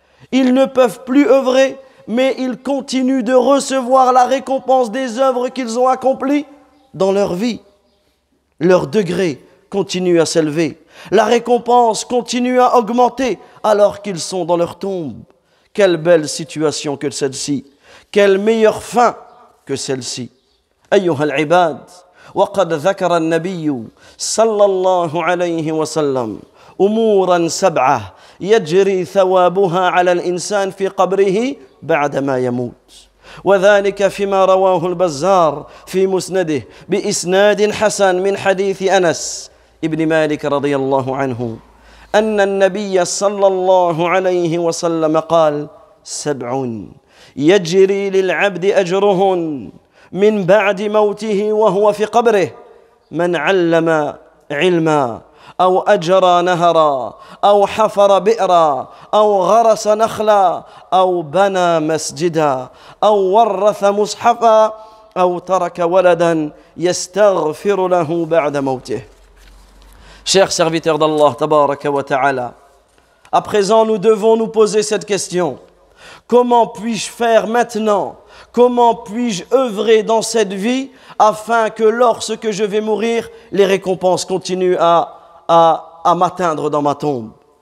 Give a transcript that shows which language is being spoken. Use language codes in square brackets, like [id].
[fr] Ils ne peuvent plus œuvrer, mais ils continuent de recevoir la récompense des œuvres qu'ils ont accomplies dans leur vie. Leur degré continue à s'élever. La récompense continue à augmenter alors qu'ils sont dans leur tombe. Quelle belle situation que celle-ci. Quelle meilleure fin que celle-ci. [ar] أيها العباد وقد ذكر النبي صلى الله عليه وسلم أمورا سبعة يجري ثوابها على الإنسان في قبره بعدما يموت وذلك فيما رواه البزار في مسنده بإسناد حسن من حديث أنس ابن مالك رضي الله عنه أن النبي صلى الله عليه وسلم قال 7 يجري للعبد أجرهن من بعد موته وهو في قبره من علم علما أو أجرى نهرا أو حفر بئرا أو غرس نخلا أو بنى مسجدا أو ورث مصحفا أو ترك ولدا يستغفر له بعد موته. [fr] Chers serviteurs d'Allah tabaraka wa ta'ala, à présent nous devons nous poser cette question. Comment puis-je faire maintenant? Comment puis-je œuvrer dans cette vie afin que lorsque je vais mourir, les récompenses continuent à m'atteindre dans ma tombe?